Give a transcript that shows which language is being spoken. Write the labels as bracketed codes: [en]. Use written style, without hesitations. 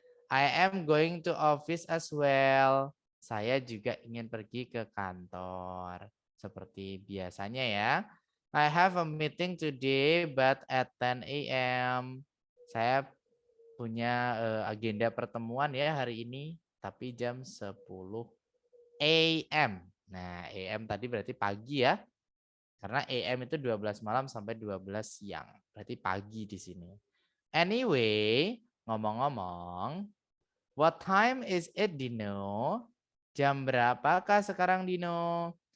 [en] I am going to office as well. [id] Saya juga ingin pergi ke kantor. Seperti biasanya ya. [en] I have a meeting today but at 10 a.m. [id] Saya punya agenda pertemuan ya hari ini. Tapi jam 10 a.m. Nah, a.m. tadi berarti pagi ya. Karena a.m. itu 12 malam sampai 12 siang. Berarti pagi di sini. [en] Anyway, ngomong-ngomong, what time is it, Dino? [id] Jam berapakah sekarang, Dino?